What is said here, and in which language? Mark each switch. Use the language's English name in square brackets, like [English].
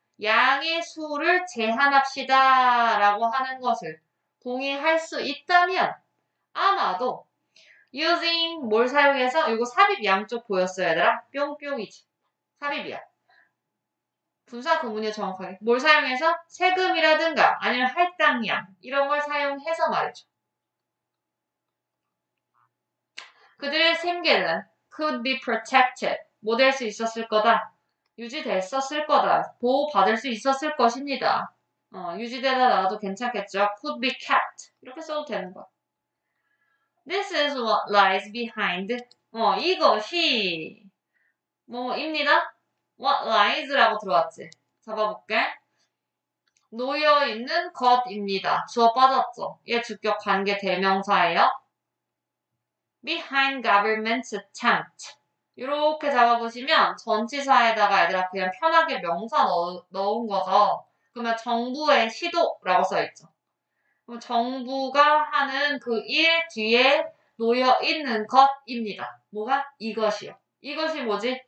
[Korean] 양의 수를 제한합시다 라고 하는 것을 동의할 수 있다면 아마도 using 뭘 사용해서 이거 삽입 양쪽 보였어요 얘들아? 뿅뿅이지. 삽입이야. 분사 구문이요 정확하게. 뭘 사용해서? 세금이라든가 아니면 할당량 이런 걸 사용해서 말이죠. 그들의 생계는 [English] could be protected. [Korean] 뭐 될 수 있었을 거다. 유지됐었을 거다. 보호받을 수 있었을 것입니다. 유지되다 나와도 괜찮겠죠. [English] could be kept. [Korean] 이렇게 써도 되는 거야. [English] This is what lies behind. [Korean] 이것이 뭐입니다. What lies라고 들어왔지. 잡아볼게. 놓여있는 것입니다. 주어 빠졌죠. 얘 주격 관계 대명사예요. [English] Behind government's attempt. [Korean] 이렇게 잡아보시면 전치사에다가 얘들아 그냥 편하게 명사 넣은 거죠. 그러면 정부의 시도라고 써있죠. 그럼 정부가 하는 그 일 뒤에 놓여있는 것입니다. 뭐가? 이것이요. 이것이 뭐지?